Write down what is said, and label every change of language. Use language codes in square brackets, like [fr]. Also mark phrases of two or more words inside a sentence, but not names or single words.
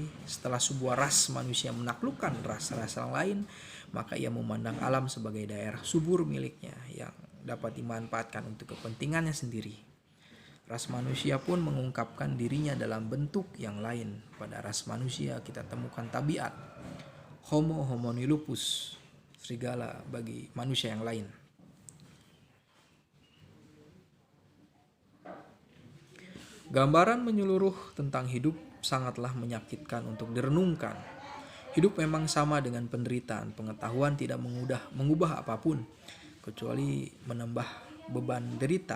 [id] Setelah sebuah ras manusia menaklukkan ras-ras yang lain, maka ia memandang alam sebagai daerah subur miliknya yang dapat dimanfaatkan untuk kepentingannya sendiri. Ras manusia pun mengungkapkan dirinya dalam bentuk yang lain. Pada ras manusia kita temukan tabiat [la] Homo homini lupus, [id] serigala bagi manusia yang lain. Gambaran menyeluruh tentang hidup sangatlah menyakitkan untuk direnungkan. Hidup memang sama dengan penderitaan. Pengetahuan tidak mengubah apapun, kecuali menambah beban derita.